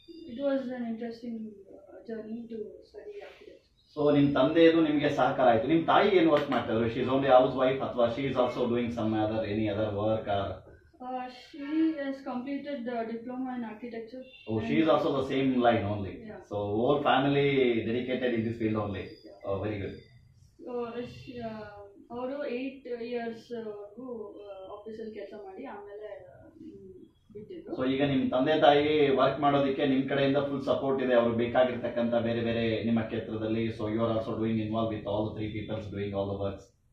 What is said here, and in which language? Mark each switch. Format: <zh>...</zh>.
<en>It was an interesting journey to study architecture.</en> <kn>So ನಿಮ್ಮ ತಂದೆಯದು ನಿಮಗೆ ಸಹಕಾರ ಆಯಿತು. ನಿಮ್ಮ ತಾಯಿ ಏನು ವರ್ಕ್ ಮಾಡ್ತಿದ್ರು?</kn> <en>She is only housewife ಅಥವಾ she is also doing some any other work? She has completed the diploma in architecture. Oh, she is also the same line only. Yeah. So whole family dedicated in this field only. Yeah. Oh, very good.</en> <kn>So ಅವರು 8 years ಆಫೀಸಲ್ಲಿ ಕೆಲಸ ಮಾಡಿ ಆಮೇಲೆ ಬಿಟ್ಟಿದ್ರು. So ಈಗ ನಿಮ್ಮ ತಂದೆ ತಾಯಿ ವರ್ಕ್ ಮಾಡೋದಕ್ಕೆ ನಿಮ್ಮ ಕಡೆಯಿಂದ ಫುಲ್ ಸಪೋರ್ಟ್ ಇದೆ, ಅವ್ರಿಗೆ ಬೇಕಾಗಿರ್ತಕ್ಕಂಥ ಬೇರೆ ಬೇರೆ ನಿಮ್ಮ ಕ್ಷೇತ್ರದಲ್ಲಿ.</kn> <en>So you are also doing involve with all the 3 peoples doing all the works.</en>